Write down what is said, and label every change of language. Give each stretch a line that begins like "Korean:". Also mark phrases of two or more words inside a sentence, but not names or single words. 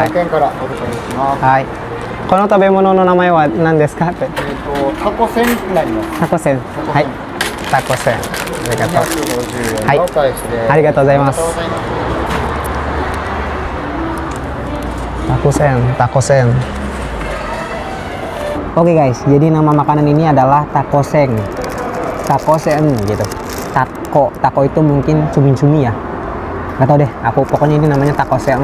Japanese: 500 円からお受け取りします。はい。この食べ物の名前は何ですかって。タコせんになります。タコせん。はい。タコせん。ありがとう。 250円のお返しです。ありがとうございます。Taco sen.
Indonesian: Oke guys, jadi nama makanan ini adalah taco sen gitu. Taco itu mungkin cumi-cumi ya. Gak tau deh, aku pokoknya ini namanya taco sen.